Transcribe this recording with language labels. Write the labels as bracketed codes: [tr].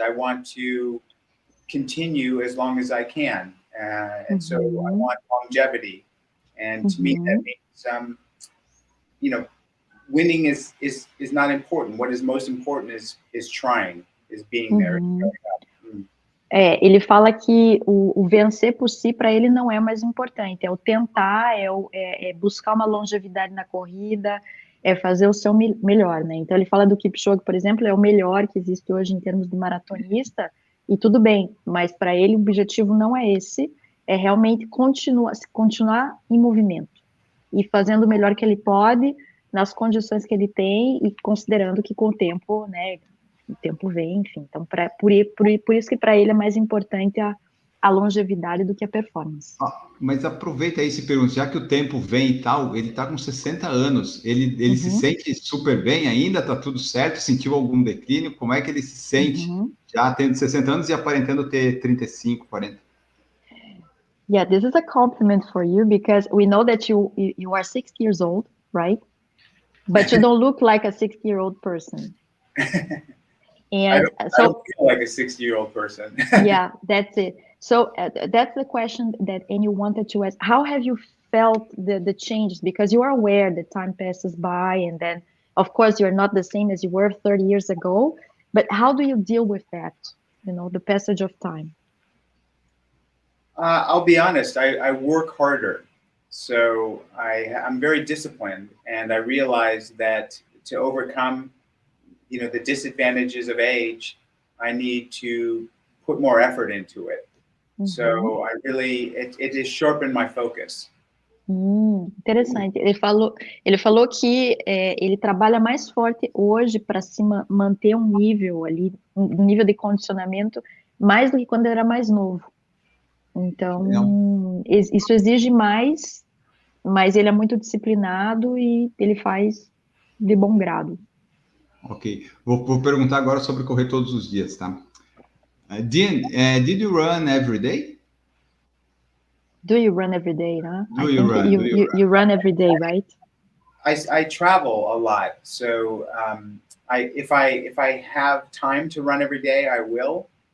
[en] I want to continue as long as I can, and so I want longevity. And to me, that means winning is not important. What is most important is trying, is being there. [pt] Ele fala que o vencer por si, para ele, não é mais importante. É o tentar, é buscar uma longevidade na corrida, é fazer o seu melhor, né? Então, ele fala do Kipchoge, por exemplo, é o melhor que existe hoje em termos de maratonista, e tudo bem, mas para ele o objetivo não é esse, é realmente continuar em movimento, e fazendo o melhor que ele pode, nas condições que ele tem, e considerando que com o tempo, né, o tempo vem, enfim. Então, por isso que para ele é mais importante a longevidade do que a performance. Mas aproveita aí se pergunta, já que o tempo vem e tal, ele tá com 60 anos, ele se sente super bem ainda, tá tudo certo, sentiu algum declínio, como é que ele se sente já tendo 60 anos e aparentando ter 35, 40? [en] Yeah, this is a compliment for you because we know that you are 60 years old, right? But you don't look like a 60-year-old person. And I don't feel like a 60-year-old person. Yeah, that's it. So that's the question that Annie wanted to ask. How have you felt the changes? Because you are aware that time passes by, and then, of course, you're not the same as you were 30 years ago. But how do you deal with that? You know, the passage of time. I'll be honest. I work harder, so I'm very disciplined, and I realize that to overcome, the disadvantages of age, I need to put more effort into it. So it has sharpened my focus. [pt] Interessante. Ele falou que ele trabalha mais forte hoje para se manter um nível ali, um nível de condicionamento mais do que quando ele era mais novo. Então, isso exige mais, mas ele é muito disciplinado e ele faz de bom grado. Ok. Vou perguntar agora sobre correr todos os dias, tá? [en] Dean, did you run every day? Do you run every day, huh? You run every day, right? I travel a lot, so if I have time to run every day, I will.